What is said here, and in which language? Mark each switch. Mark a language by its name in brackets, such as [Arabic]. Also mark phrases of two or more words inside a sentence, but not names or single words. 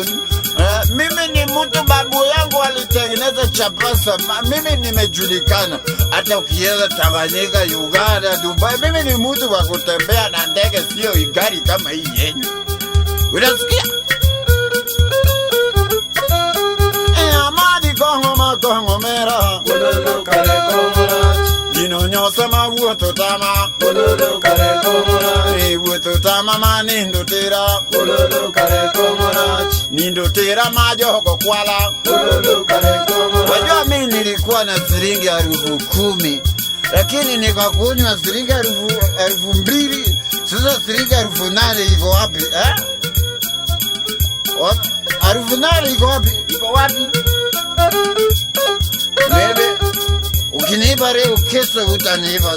[Swahili] Mimi ni mtu babu yangu alitengeneza chapasa. Mimi nimejulikana hata ukienda Tanganyika, Uganda, Dubai. Mimi ni mtu wa kutembea na ndege, sio gari kama hii yenu. [Luo (Kenya and Tanzania)] Unasikia? Amadi kongo mera. Ululu kare kongora. Gino nyosa ma wuoto tama. Ululu kare kongora. Wuoto tama ma nindo tera. Ululu kare kongora. Nindo tera ma jogo kwala. Ululu kare kongora. [Swahili] Wajua mimi nilikuwa na shilingi 10,000, lakini nikakunywa shilingi 2,000. Sasa shilingi 8,000 iko wapi? Harufu nane iko wapi? Iko wapi? Bebe, ukiniiba leo kesho utaniiba.